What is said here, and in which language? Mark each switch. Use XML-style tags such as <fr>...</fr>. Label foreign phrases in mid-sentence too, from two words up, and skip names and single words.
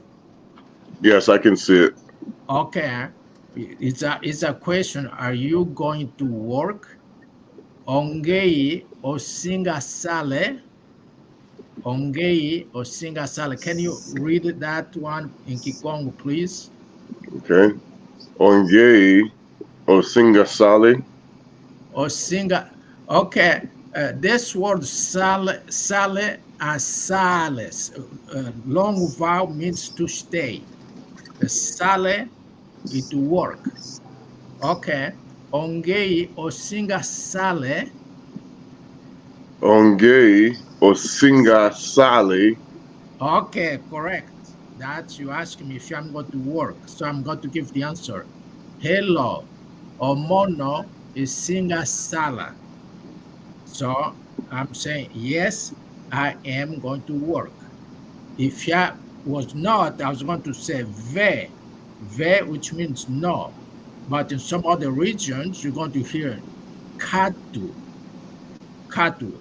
<en>Yes, I can see it. Okay. It's a question. Are you going to work?</en> <kg>Ongei Osinga Sale. Ongei Osinga Sale.</kg> <en>Can you read that one in Kikongo, please?</en> <kg>Okay. Ongei Osinga Sali. Osinga.</kg> <en>Okay. This word sale and sales. Long vowel means to stay. Sale is to work.</en> <kg>Okay. Ongei Osinga Sale. Ongei Osinga Sali.</kg> <en>Okay, correct. That's you ask me if I'm going to work. So I'm going to give the answer.</en> <kg>Hello. Omono is singa sala.</kg> <en>So I'm saying, yes, I am going to work. If I was not, I was going to say ve, which means no. But in some other regions, you're going to hear katu, katu.</en>